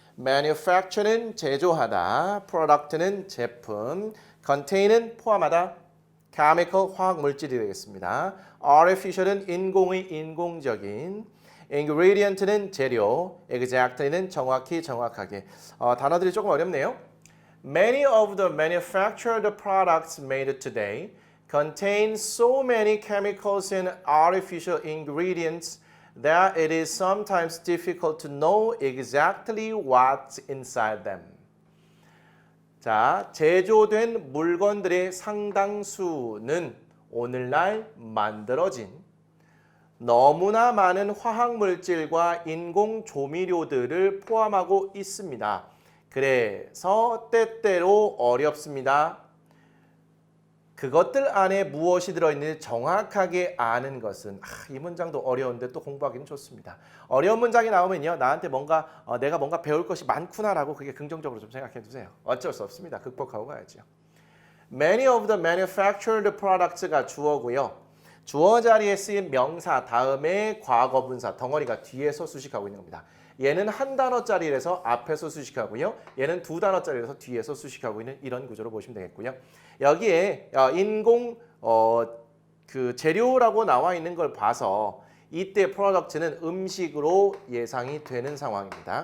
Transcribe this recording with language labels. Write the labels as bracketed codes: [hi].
[ko] manufacture는 제조하다, product는 제품, contain은 포함하다, chemical 화학 물질이 되겠습니다. artificial은 인공의 인공적인, ingredient는 재료, exactly는 정확히 정확하게. 단어들이 조금 어렵네요. [en] Many of the manufactured products made today contain so many chemicals and artificial ingredients that it is sometimes difficult to know exactly what's inside them. [ko] 자, 제조된 물건들의 상당수는 오늘날 만들어진 너무나 많은 화학물질과 인공 조미료들을 포함하고 있습니다. 그래서 때때로 어렵습니다. 그것들 안에 무엇이 들어있는지 정확하게 아는 것은 이 문장도 어려운데 또 공부하기는 좋습니다. 어려운 문장이 나오면요. 나한테 뭔가 내가 뭔가 배울 것이 많구나라고 그게 긍정적으로 좀 생각해 두세요. 어쩔 수 없습니다. 극복하고 가야죠. [en] Many of the manufactured products [ko] 가 주어고요. 주어 자리에 쓰인 명사 다음에 과거분사 덩어리가 뒤에서 수식하고 있는 겁니다. 얘는 한 단어짜리라서 앞에서 수식하고요. 얘는 두 단어짜리라서 뒤에서 수식하고 있는 이런 구조로 보시면 되겠고요. 여기에 인공 그 재료라고 나와 있는 걸 봐서 이때 프로덕트는 음식으로 예상이 되는 상황입니다.